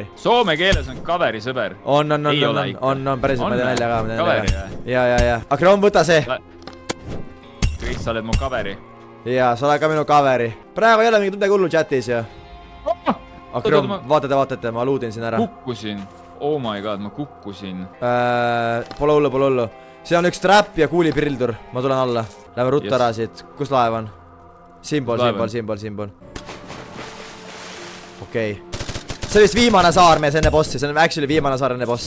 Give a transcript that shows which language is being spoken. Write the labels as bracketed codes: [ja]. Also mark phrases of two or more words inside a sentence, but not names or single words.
[et] Soome keeles on kaveri sõber. On, päriselt, ma teen välja ka. Kaveri või? Ja. Akron, võta see. Kõik, sa oled mu kaveri. Ja, sa oled ka minu kaveri. Praegu ei ole mingit midagi hullu chatis ju. Akron, vaatate, ma luudin siin ära. Kukkusin. [en] Oh my god, [et] ma kukkusin. Pole hullu. See on üks trap ja kuulipildur. Ma tulen alla. Lähme ruttu ära siit. Kus laev on? Siinpool. Okei. See vist viimane saar mees enne bossi. See on actually viimane saar enne bossi.